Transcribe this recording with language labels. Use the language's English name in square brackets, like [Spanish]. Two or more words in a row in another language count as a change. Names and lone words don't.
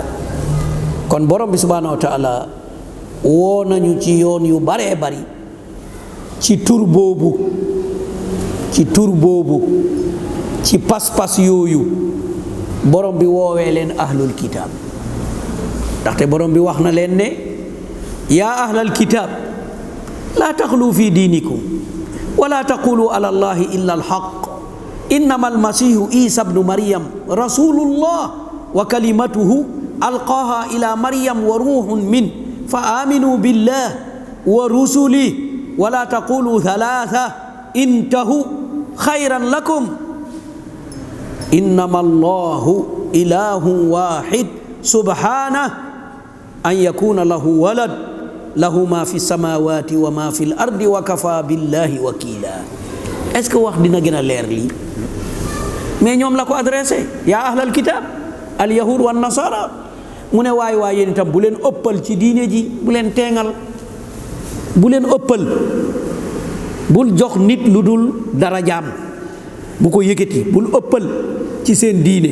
[Wolof] kon borom bi [Arabic] سبحانه وتعالى [Wolof] woo nañu ci yoon yu baree bari ci tur boobu ci pas-pas yooyu borom bi woowee leen [Arabic] أهل الكتاب [Wolof] ndaxte borom bi wax na leen ne [Arabic] يا أهل الكتاب لا تغلوا في دينكم ولا تقولوا على الله إلا الحق إنما المسيح عيسى ابن مريم رسول الله وكلمته ألقاها إلى مريم وروح من فآمنوا بالله ورسل ولا تقولوا ثلاثة انتهوا خيرا لكم إنما الله إله واحد سبحانه أن يكون له ولد له ما في السماوات وما في الأرض وكفى بالله وكيلا. [French] est-ce que [Wolof] wax dina gën a leer lii? mais ñoom la ko adressé [Arabic] يا أهل الكتاب اليهود والنصارى [Wolof] mu ne waay waay yéen itam bu leen ëppal ci diine ji, bu leen teengal, bu leen ëppal, bul jox nit lu dul darajaam, bu ko yëkkati, bul ëppal ci seen diine.